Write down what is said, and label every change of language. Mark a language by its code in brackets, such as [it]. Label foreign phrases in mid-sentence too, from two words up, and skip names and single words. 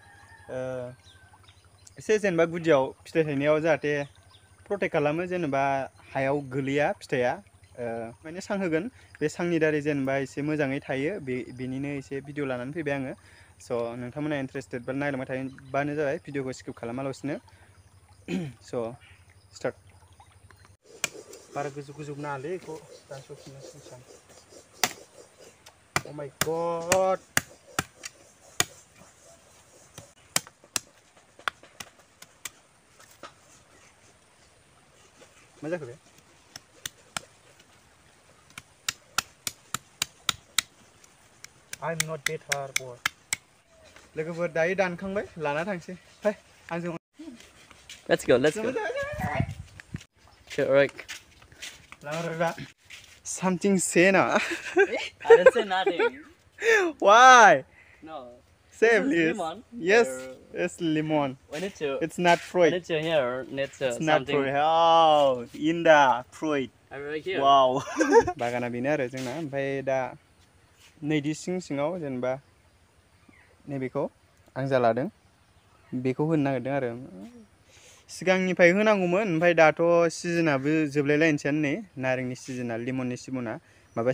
[brx] एसे जेनेबा गुदियाव फिथाइ थायनायाव जाहाथे प्रटेक्ट खालामो जेनेबा हायाव गोलैया फिथाइया माने सां होगोन बे सांनि दारै जेनेबा एसे मोजाङै थायो बेनिनो एसे भिडिअ लानानै फैबाय आङो स' नोंथांमोना इन्टारेस्टेड बा नायलांबाय थाबानो जाबाय भिडिअखौ स्किप खालामालासिनो स' स्टार्ट बारा गोजौ नाङालै बेखौ दानस'फिननांसिगोन [en] Oh my god [brx] मा जाखो बे [en] I'm not better boy [brx] लोगोफोर दायो दानखांबाय लाना थांसै फै आंजों [en] Let's go. Sure, right. Something say na. I didn't say nothing. Why? No. Say This is please. lemon. Yes, it's lemon. We need to. It's not fruit. We need to hear. It's not something. fruit. Oh, in the fruit. Right here. Wow. [brx] बागाना बेनो आरो जोंना ओमफ्राय दा नैदि सिङाव जेनेबा नैबेखौ आं जा लादों बेखौ होनो नागिरदों आरो सिगांनिफ्राय होनांगौमोन ओमफ्राय दाथ' सिजोनाबो जोबलायलायनोसैयानो नै नारेंनि सिजोना लेमननि सिजोना माबा